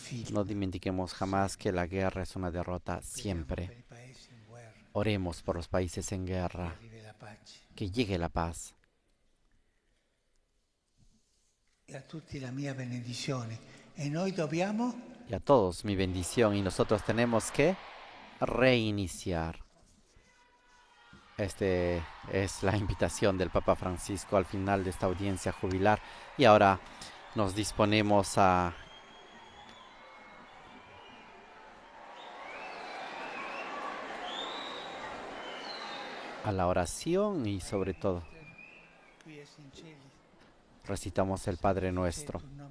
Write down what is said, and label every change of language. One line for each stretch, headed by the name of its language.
Spanish: No dimentiquemos jamás que la guerra es una derrota siempre. Oremos por los países en guerra, que llegue la paz. Y a
Italian: tutti la mia benedizione. E noi dobbiamo...
Spanish: Y a todos mi bendición, y nosotros tenemos que reiniciar. Esta es la invitación del Papa Francisco al final de esta audiencia jubilar. Y ahora nos disponemos a la oración y sobre todo recitamos el Padre Nuestro.